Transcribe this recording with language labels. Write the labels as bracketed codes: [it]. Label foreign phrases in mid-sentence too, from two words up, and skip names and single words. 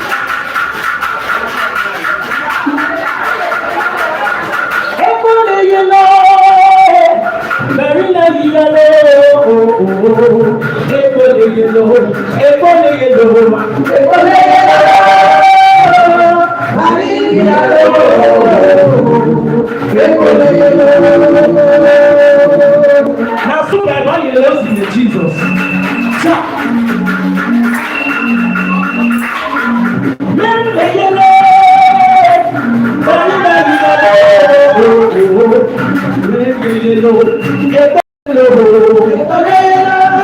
[ln] Ekole yelo, baringi yelo. Ekole yelo, ekole yelo, ekole yelo, baringi yelo, ekole yelo. [en] Now, so that one yellow is Jesus. [ln] Baringi yelo, baringi yelo, ekole yelo.